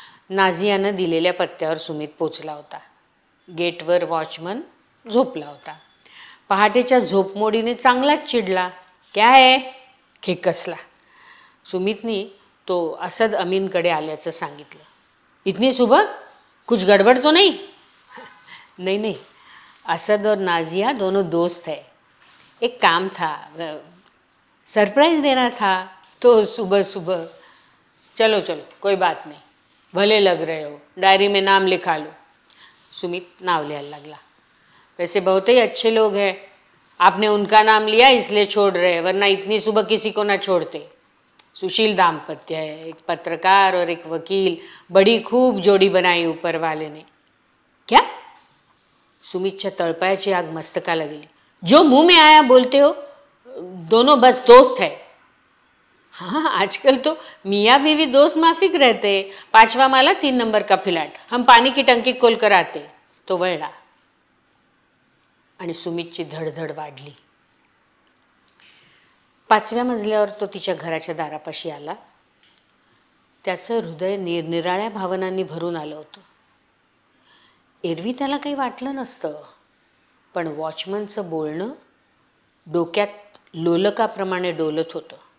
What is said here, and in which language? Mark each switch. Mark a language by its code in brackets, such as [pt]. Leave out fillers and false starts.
[mr] नाझियानं दिलेल्या पत्त्यावर सुमित पोचला होता. गेटवर वॉचमन झोपला होता. पहाटेच्या झोपमोडीने चांगलाच चिडला. [hi] क्या है? [mr] खेकसला. सुमितनी तो असद अमीनकडे आल्याचं सांगितलं. [hi] इतनी सुबह? कुछ गडबड तो नहीं? नहीं नहीं, असद और नाजिया दोनों दोस्त है. एक काम था, सरप्राइज देना था, तो सुबह सुबह. चलो चलो, कोई बात नहीं, भले लग रहे हो, डायरी में नाम लिखा लो. [mr] सुमित नाव लिहायला लागला. [hi] वैसे बहुत ही अच्छे लोग हैं, आपने उनका नाम लिया इसलिए छोड़ रहे, [mr] वरना इतनी सुबह किसी को ना छोड़ते. [hi] सुशील दाम्पत्य है, एक पत्रकार और एक वकील, बड़ी खूब जोड़ी बनाई ऊपर वाले ने. क्या? [mr] सुमितच्या तळपायाची आग मस्तकाला गेली. [hi] जो मुंह में आया बोलते हो, दोनों बस दोस्त है. हाँ, आजकल तो मियाँ बीवी दोस्त माफिक रहते. 5वां माला 3 नंबर का फ्लॅट, हम पानी की टंकी खोल कर आते. [mr] तो वळला आणि सुमितची धडधड वाढली. 5व्या मजल्यावर तो तिच्या घराच्या दारापाशी आला. त्याचं हृदय निरनिराळ्या भावनांनी भरून आलं होतं. एरवी त्याला काही वाटलं नसतं, पण वॉचमनचं बोलणं डोक्यात लोलकाप्रमाणे डोलत होतं.